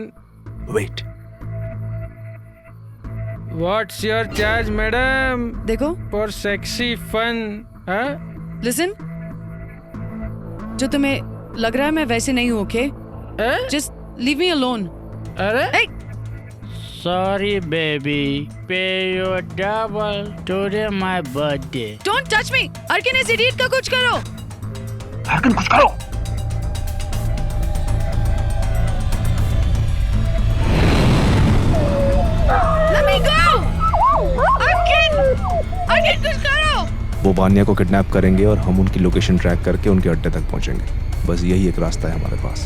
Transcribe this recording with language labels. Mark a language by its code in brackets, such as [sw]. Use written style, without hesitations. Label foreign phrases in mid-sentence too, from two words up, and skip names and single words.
[en] वेट, What's your charge madam? [hi] देखो, [en] For sexy fun. हाँ, [hi] लिसन, जो तुम्हें लग रहा है मैं वैसे नहीं हूँ। [en] OK, just leave me alone. [hi] अरे [en] Sorry baby, pay your double today my birthday. Don't touch me! [hi] अर्किन, इस इडियट का कुछ करो। अर्किन, कुछ करो। [en] Let me go! [hi] अर्किन, अर्किन कुछ करो। वो वानिया को किडनैप करेंगे और हम उनकी लोकेशन ट्रैक करके उनके अड्डे तक पहुंचेंगे। बस यही एक रास्ता है हमारे पास।